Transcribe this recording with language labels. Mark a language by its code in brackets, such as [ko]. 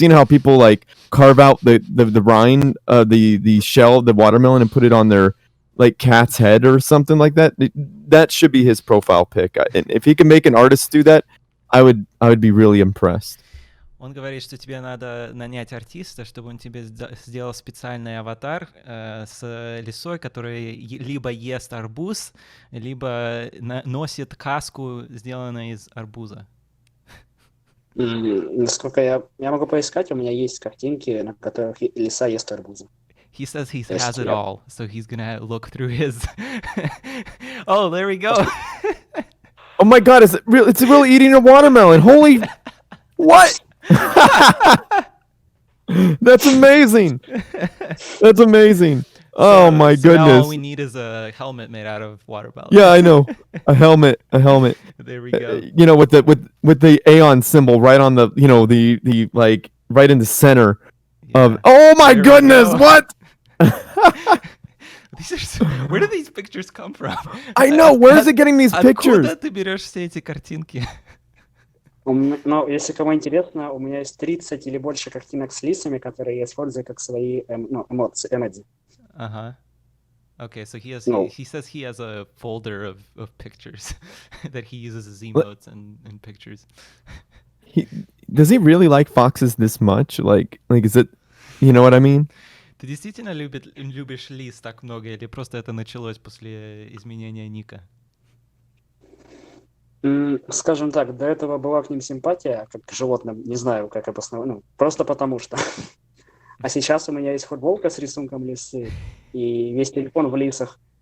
[en] You know how people like carve out the rind, the shell of the watermelon and put it on their like cat's head or something like that. That should be his profile pic. And if he can make an artist do that, I would be really impressed. [ru] Он говорит, что тебе надо нанять артиста, чтобы он тебе сделал специальный аватар с лисой, который либо ест арбуз, либо носит каску, сделанную из арбуза. Насколько я могу поискать, у меня есть картинки, на которых лиса ест арбузы. [en] He says he has it all, so he's gonna look through his. Oh, there we go. Oh my God! Is it real? It's really eating a watermelon. Holy, what? That's amazing. That's amazing. Oh my goodness. Now all we need is a helmet made out of watermelon. Yeah, I know. A helmet. There we go. You know, with the Aeon symbol right on the, you know, the like right in the center of. Oh my goodness! What? Where do these pictures come from? I know. Where is it getting these pictures? [ru] Откуда ты берешь все эти картинки? Ну, если кому интересно, у меня есть 30 или больше картинок с лисами, которые я использую как свои эмоции, эмодзи. Uh-huh. [en] Okay, so he says he has a folder of pictures that he uses as emotes and pictures. Does he really like foxes this much? Like is it, you know what I mean? [ru] Ты действительно любишь лис так много, или просто это началось после изменения ника? Скажем так, до этого была к ним симпатия, как к животным, не знаю, как обосновать, ну, просто потому что. А сейчас у меня есть футболка с рисунком лисы и весь телефон в лисах.